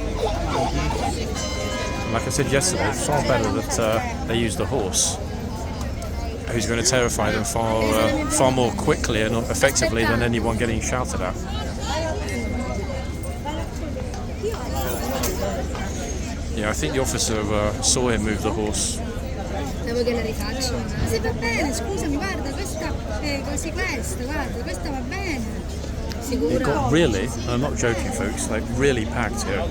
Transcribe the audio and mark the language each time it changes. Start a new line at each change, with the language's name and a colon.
English: Like I said yesterday, it's far better that they use the horse, who's going to terrify them far more quickly and effectively than anyone getting shouted at. Yeah, I think the officer saw him move the horse.
Italian: Devo che la rifaccio. Sì, va bene, scusami, guarda, questa è così questa, guarda, questa va bene. Sicuro?
English: It got really, and I'm not joking folks, like really packed here.